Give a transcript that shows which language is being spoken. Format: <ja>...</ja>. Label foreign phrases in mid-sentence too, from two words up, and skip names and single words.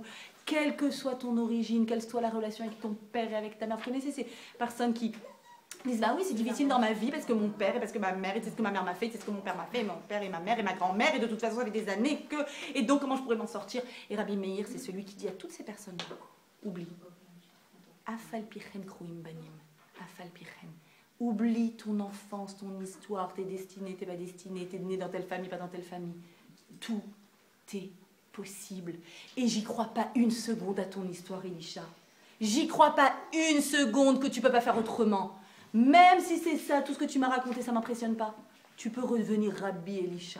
<fr>Quelle que soit ton origine, quelle soit la relation avec ton père et avec ta mère, vous connaissez ces personnes qui disent bah oui, c'est difficile dans ma vie parce que mon père et parce que ma mère, et c'est ce que ma mère m'a fait, c'est ce que mon père m'a fait, et mon père et ma mère et ma grand-mère, et de toute façon, ça fait des années que. Et donc, comment je pourrais m'en sortir? Et Rabbi Meir, c'est celui qui dit à toutes ces personnes oublie.</fr> <he>אף על פי כן קרויים בנים. אף על פי כן.</he> <fr>Oublie ton enfance, ton histoire, tes destinées, tes pas destinées, t'es né dans telle famille, pas dans telle famille. Tout est possible. Et j'y crois pas une seconde à ton histoire, Elisha. J'y crois pas une seconde que tu peux pas faire autrement. Même si c'est ça, tout ce que tu m'as raconté, ça m'impressionne pas. Tu peux redevenir Rabbi Elisha.</fr>